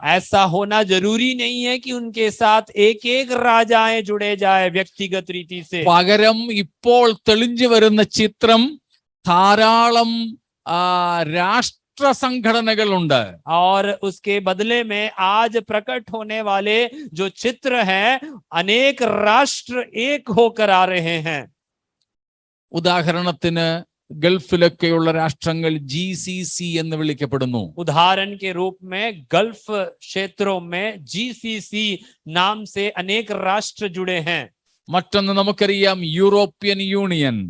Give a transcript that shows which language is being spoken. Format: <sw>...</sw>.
<hi>ऐसा होना जरूरी नहीं है कि उनके साथ एक एक राजाएं जुड़े जाए व्यक्तिगत रीति से.</hi> <ml>പകരം ഇപ്പോൾ തെളിഞ്ഞു വരുന്ന ചിത്രം ധാരാളം രാഷ്ട്ര സംഘടനകളുണ്ട്.</ml> <hi>और उसके बदले में आज प्रकट होने वाले जो चित्र हैं, अनेक राष्ट्र एक होकर आ रहे हैं.</hi> <ml>ഉദാഹരണത്തിന് ഗൾഫിലൊക്കെയുള്ള രാഷ്ട്രങ്ങൾ GCC എന്ന് വിളിക്കപ്പെടുന്നു.</ml> <hi>उदाहरण के रूप में गल्फ क्षेत्रों में GCC नाम से अनेक राष्ट्र जुड़े हैं.</hi> <ml>മറ്റൊന്ന് നമുക്കറിയാം യൂറോപ്യൻ യൂണിയൻ.</ml>